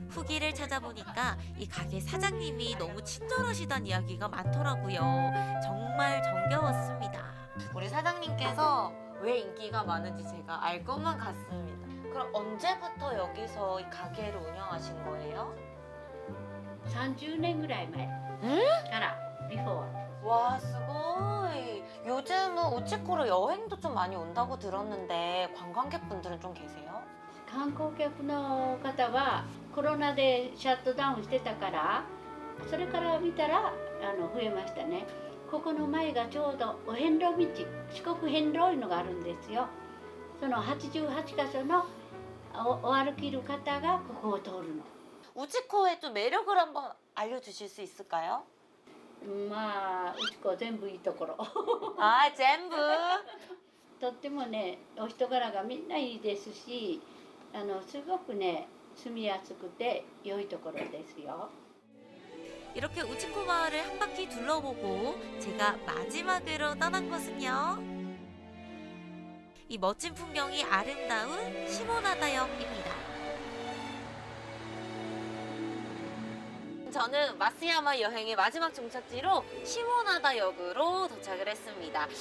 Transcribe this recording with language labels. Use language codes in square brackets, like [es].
[ko] 후기를 찾아보니까 이 가게 사장님이 너무 친절하시단 이야기가 많더라고요. 정말 정겨웠습니다. 우리 사장님께서 왜 인기가 많은지 제가 알 것만 같습니다. 그럼 언제부터 여기서 이 가게를 운영하신 거예요? [ja] 30年ぐらい前からビフォー。 [ko] 와, 스고이. 요즘은 우치코로 여행도 좀 많이 온다고 들었는데 관광객분들은 좀 계세요? [ja] 観光客の方はコロナでシャットダウンしてたからそれから見たら増えましたね。ここの前がちょうどお遍路道四国遍路いうのがあるんですよ。その88箇所のお歩きる方がここを通るの。 [ko] 우치코의 좀 매력을 한번 알려주실 수 있을까요? [ja] まあうちこ全部いいところ。 [ko] 아, 전부. [ja] とってもねお人柄がみんないいですしすごくね住みやすくて良いところですよ。 [ko] 이렇게 우치코 마을을 한 바퀴 둘러보고 제가 마지막으로 떠난 곳은요. 이 멋진 풍경이 아름다운 시모나다역입니다. 저는 마쓰야마 여행의 마지막 종착지로 시모나다 역으로 도착을 했습니다.